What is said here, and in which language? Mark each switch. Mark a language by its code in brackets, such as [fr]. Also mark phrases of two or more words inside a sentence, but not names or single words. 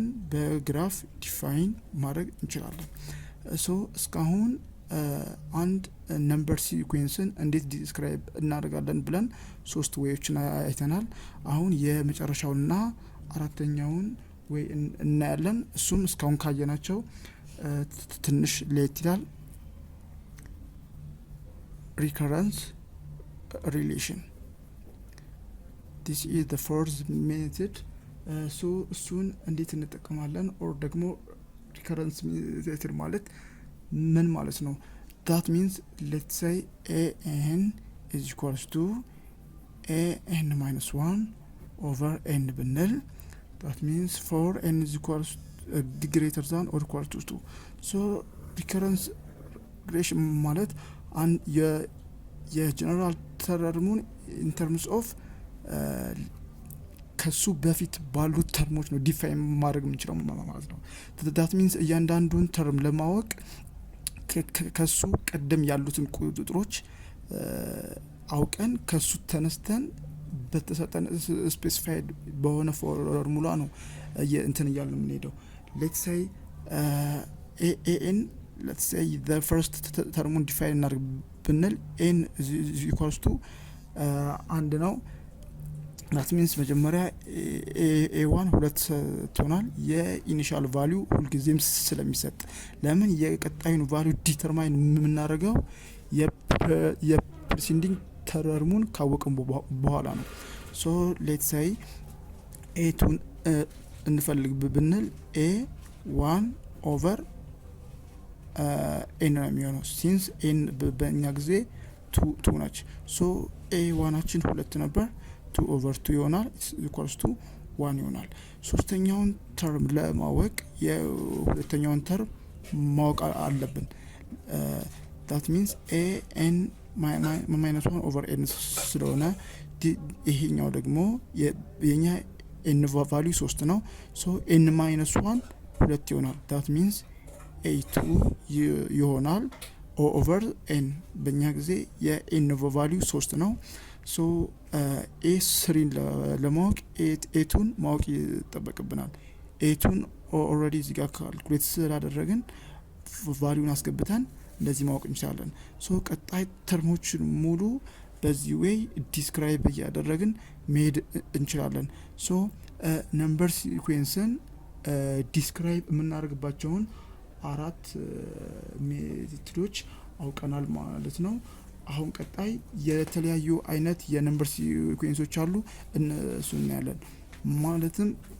[am] በግራፍ ዲፋይን ማድረግ እንችላለን። ሶ እስካሁን አንድ [en] number sequence [am] እንዴት ዲስክራይብ እናደርጋለን ብለን 3 ዌዮችን አይተናል። አሁን የመጨረሻውንና አራተኛውን ወይ እናያለን። እሱም እስካሁን ካየናቸው ትንሽ ለየት ይላል። [en] recurrence relation this is the fourth method። ሶ [am] እሱን እንዴት እንጠቀማለን? ኦር ደግሞ [en] recurrence method [am] ማለት ምን ማለት ነው? [en] that means let's say an is equals to an minus 1 over n ብንል that means for n is equals greater than or equal to 2. so recurrence relation [am] ማለት የጀነራል ተርሙን [en] in terms of [am] ከሱ በፊት ባሉት ተርሞች ነው ዲፋይን ማድረግ የምንችለው ማለት ነው። [en] that means [am] እያንዳንዱን ተርም ለማወቅ ከሱ ቀደም ያሉትን ቁጥሮች አውቀን ከሱ ተነስተን በተሰጠን ስፔሲፋይድ በሆነ ፎርሙላ ነው እንትን እያልን የምንሄደው። [en] let's say let's say the first term define [am] እናድርግ ብንል [en] n is equals to [am] አንድ ነው። [en] that means [am] መጀመሪያ a1 ሁለት ትሆናል። የኢኒሻል ቫልዩ ሁልጊዜም ስለሚሰጥ ለምን የቀጣዩን ቫልዩ ዲተርማይን የምናደርገው የፕሪሲንዲንግ ተርሙን ካወቅን በኋላ ነው። [en] so let's say a2 [am] እንፈልግ ብንል [en] a1 over [am] n ነው የሚሆነው [en] since n [am] በእኛ ጊዜ 2 ነች። so a1አችን 2 ነበር [en] 2 over 2 [am] ይሆናል [en] equals to 1 [am] ይሆናል። ሶስተኛውን ተርም ለማወቅ የሁለተኛውን ተርም ማወቅ አለብን። [en] that means an minus 1 over n [am] ስለሆነ ይሄኛው ደግሞ የኛ [en] n ቫልዩ 3 ነው። so n minus 1 2 ይሆናል። that means a2 ይሆናል over n [am] በእኛ ጊዜ የn ቫልዩ 3 ነው። [en] so a3 [am] ለማወቅ a2ን ማወቅ ይጠበቅብናል። a2ን ኦልሬዲ እዚህ ጋር ካልኩሌት ስላደረግን ቫልዩን አስገብተን እንደዚህ ማወቅ እንችላለን። so ቀጣይ ተርሞችን ሙሉ በዚህ ዌይ ዲስክራይብ እያደረግን መሄድ እንችላለን። so [en] number sequence [am] ዲስክራይብ የምናደርግባቸውን 4 ሜቶዶች አውቀናል ማለት ነው። አሁን ቀጣይ የተለያዩ አይነት የነምበር ሲኩዌንሶች አሉ፣ እነሱን እናያለን። ማለትም